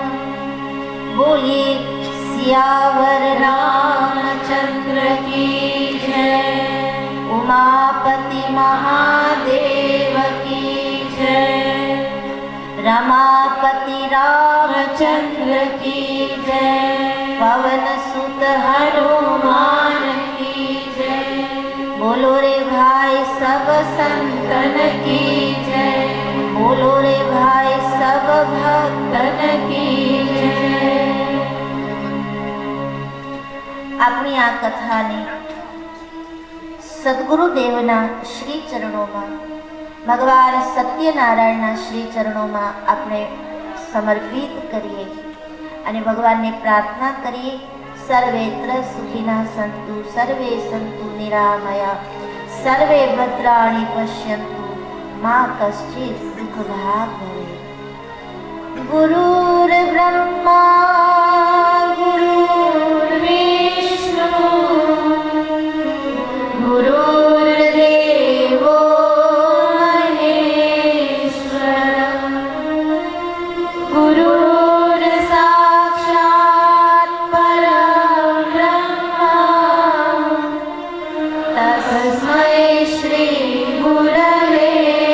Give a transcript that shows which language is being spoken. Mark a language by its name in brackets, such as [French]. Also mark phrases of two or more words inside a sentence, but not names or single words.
[Hindi] बोलिए सियावर रामचंद्र की जय, उमापति महादेव की जय, रमापति रामचंद्र की जय, पवन सुत हनुमान की जय। बोलो रे भाई सब संतन की जय, बोलो रे भाई सब भक्तन की जय। [Gujarati] આપણી આ કથા ને સદગુરુદેવના શ્રી ચરણોમાં, ભગવાન સત્યનારાયણના શ્રી ચરણોમાં આપણે સમર્પિત કરીએ અને ભગવાનને પ્રાર્થના કરીએ [Sanskrit] સર્વેત્ર સુખિના સંતુ, સર્વે સંતુ નિરામયા, સર્વે ભદ્રાણિ પશ્યન્તુ, મા કશ્ચિત દુઃખ ભાગ ભવે। ગુરુર બ્રહ્મા ગુરુર વિષ્ણુ गुरुर्देवो महेश्वर, गुरुर्साक्षात् परब्रह्म, तस्मै श्री गुरवे